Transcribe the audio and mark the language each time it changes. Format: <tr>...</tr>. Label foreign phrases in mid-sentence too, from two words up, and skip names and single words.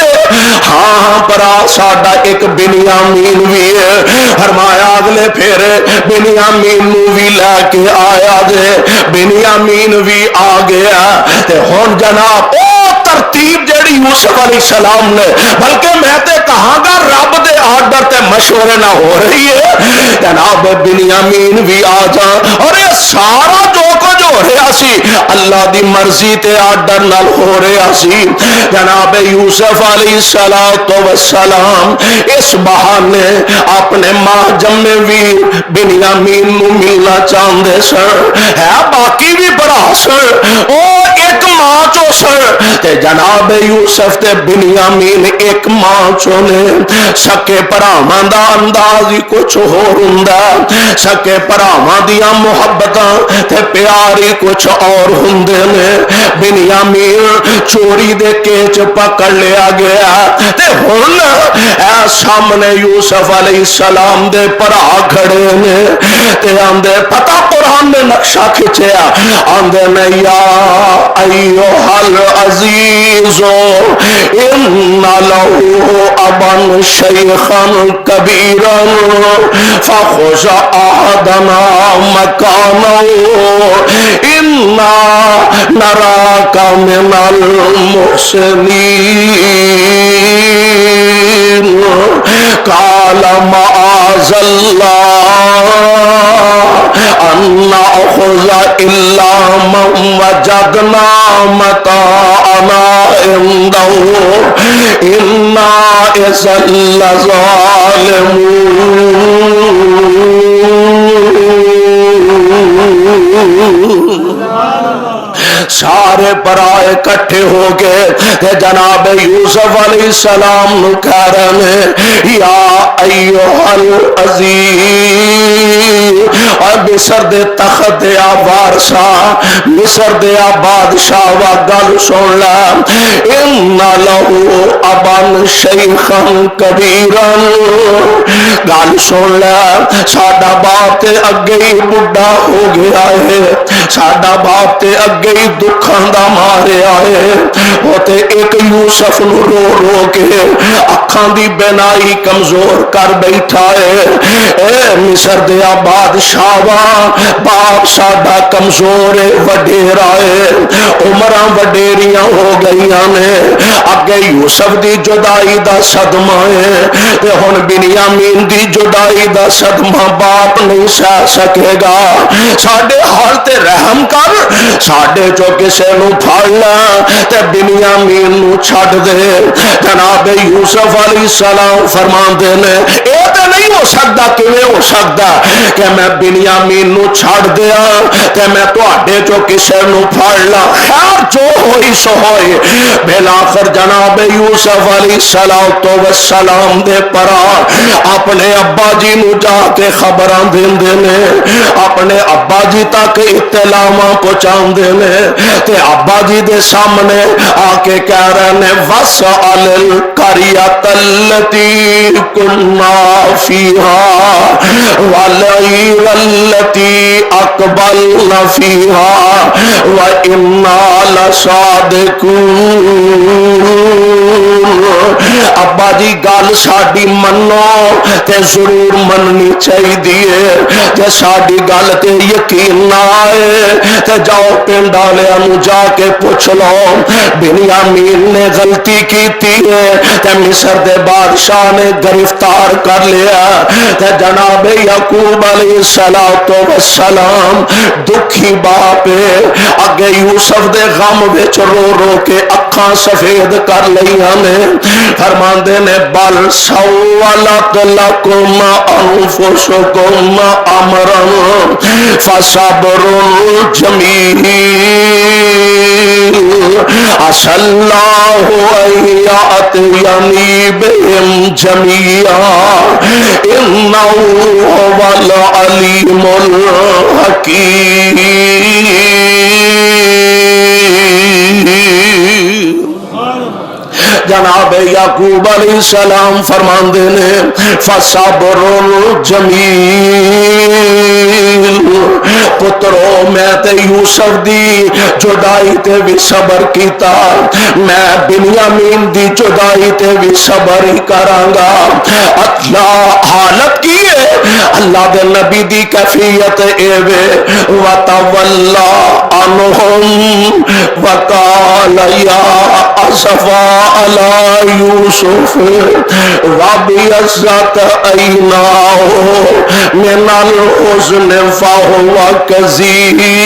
<pa>ہاں ہاں بھرا ساڈا ایک بنیامین بھی ہے. فرمایا اگلے فیر بنیامین نوں بھی لیکے آیا جے، بنیامین بھی آ گیا. تے ہن جناب ترتیب جیہڑی یوسف علیہ السلام نے، بلکہ میں تے کہاں گا رب دے آرڈر مشورے نہ ہو رہی ہے جناب بنیامین بھی آ جا اور یہ سارا جو کچھ ہو رہا سی اللہ دی مرضی تے آرڈر نال ہو رہا سی جناب یوسف علیہ السلام اس بہانے اپنے ماں جمے ویر بنیامین نو ملنا چاہتے سن ہے باقی بھی برا سن او ایک ماں چو سن تے جناب یوسف تے بنیامین ایک ماں چو نے سکے پراواں دا انداز ہی کچھ ہور ہوندا سکے پراواں دیاں محبتاں تے پیار ہی کچھ اور ہوندے نے بنیامین چوری دے کیچ پکڑ لیا گیا تے ہن اے سامنے یوسف علیہ السلام دے پرا کھڑے نے تے آندے پتہ قرآن نے نقشہ کھچیا آندے نے</pa> <ar>یا ایوہ العزیز ان لہو ابن شیخا کبیرا فخذ احدنا مکانا انا نراک من المحسنین قال معاذ اللہ ان نأخذ الا من وجدنا متاعنا عنده انا اذا</ar> <pa>لظالمون سارے پرائے کٹھے ہو گئے کہ جناب یوسف علیہ السلام نو کہہ رہے ہیں</pa> <ar>یا ایوہ</ar> <pa>العزیز اور مصر دے تخت دیا وارثا مصر دیا بادشاہ وا گل سن لے</pa> <ar>ان لہو ابن شیخا کبیرا</ar> <pa>گل سن لے ساڈا باپ تے اگے ہی بڈھا ہو گیا ہے ساڈا باپ تے اگے ہی دکھاں دا مارے آئے ہوتے ایک یوسف نو رو رو کے اکھاں دی بینائی کمزور کر بیٹھا ہے اے مصر دیا بادشاہ باپ ساڈا کمزور ہے وڈیرا ہے عمراں وڈیریاں ہو گئیاں نے اگے یوسف دی جدائی دا صدمہ ہے تے ہن بنیامین دی جدائی دا صدمہ باپ نہیں سہ سکے گا ساڈے حال تے رحم کر ساڈے جو کسے نو پھڑ لے تے بنیامین نو چھڈ دے جناب یوسف علیہ السلام فرماندے نے اے تے نہیں ہو سکدا کیویں ہو سکدا کہ میں بنیامین نو چھڈ دیا تے میں تواڈے جو کسے نو پھڑ لا خیر جو ہوئی سو ہوئی بلاخر جناب یوسف علیہ السلام دے پرا اپنے ابا جی نو جا کے خبراں دیندے نے اپنے ابا جی تک اطلاعاں پہنچاندے نے تے ابا جی دے سامنے آ کے کہہ رہے نے</pa> <ar>وَاسْأَلِ الْقَرْيَةَ الَّتِي كُنَّا فِيهَا وَالْعِيرَ الَّتِي أَقْبَلْنَا فِيهَا وَإِنَّا</ar> <pa>لَصَادِقُونَ ابا جی گل ساڈی منو تے ضرور مننی چاہیے تے ساڈی گل تے یقین نہ آئے تے جاؤ پنڈ والےاں نو جا کے پوچھ لو بنیامین نے غلطی کیتی ہے تے مصر دے بادشاہ نے گرفتار کر لیا تے جناب یعقوب علیہ السلام دکھی باپ اگے یوسف دے غم وچ رو رو کے اکھاں سفید کر لیاں نے فرماندے نے</pa> <ar>بل سولت لکم انفسکم امرا فصبر جمیل عسى الله ان يأتيني بهم جميعا انه هو العليم الحكيم</ar> <pa>جناب یعقوب علیہ السلام فرماندے نے</pa> <ar>فصبر جمیل</ar> <pa>پترو میں تے یوسف دی جدائی تے بھی صبر کیتا میں بنیامین دی جدائی تے بھی صبر ہی کراں گا اللہ حالت کی اللہ دے نبی دی کیفیت ایوے</pa> <ar>وتولى عنهم وقال يا اسفا على يوسف وابيضت عيناه من الحزن فهو كظيم</ar>